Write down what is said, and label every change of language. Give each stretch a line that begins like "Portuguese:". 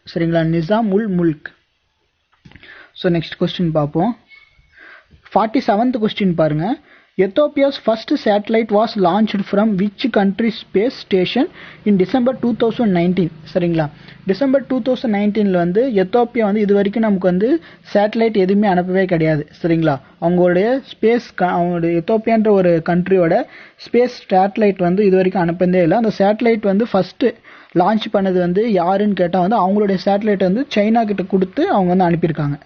Tamil: சரிங்களா, நிசாம் உல் Mulk. So next question பார்ப்போம். 47th question பாருங்க.
English: Ethiopia's first satellite was launched from which country's space station in December 2019?
Tamil: சரிங்களா, December 2019 வந்து Ethiopia வந்து இது வரைக்கும் நமக்கு வந்து சேட்டலைட் எதுவுமே அனுப்பவே கிடையாது. சரிங்களா, அவங்களுடைய எத்தோப்பியான்ற ஒரு கண்ட்ரியோட ஸ்பேஸ் சேட்டலைட் வந்து இது வரைக்கும் அனுப்பதே இல்லை. அந்த சேட்டலைட் வந்து ஃபர்ஸ்ட் லான்ச் பண்ணது வந்து யாருன்னு கேட்டால் வந்து அவங்களுடைய சேட்டலைட் வந்து சைனா கிட்ட கொடுத்து அவங்க வந்து அனுப்பியிருக்காங்க.